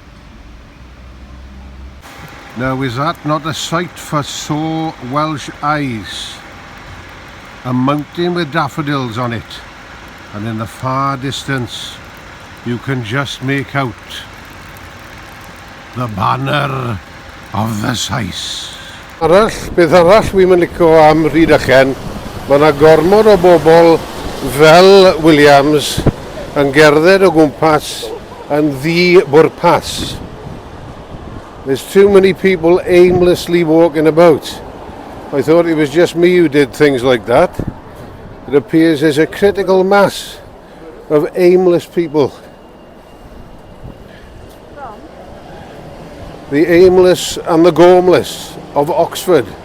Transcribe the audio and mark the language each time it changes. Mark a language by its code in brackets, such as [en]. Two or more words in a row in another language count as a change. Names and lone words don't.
[en] Now, is that not a sight for sore Welsh eyes? A mountain with daffodils on it, and in the far distance you can just make out the banner of the Sais. [cy] Beth arall wi'n licio am Rhydychen, mae yna gormod o bobl fel Williams yn gerdded o gwmpas yn ddi-bwrpas. [en] There's too many people aimlessly walking about. I thought it was just me who did things like that. It appears there's a critical mass of aimless people. The aimless and the gormless of Oxford.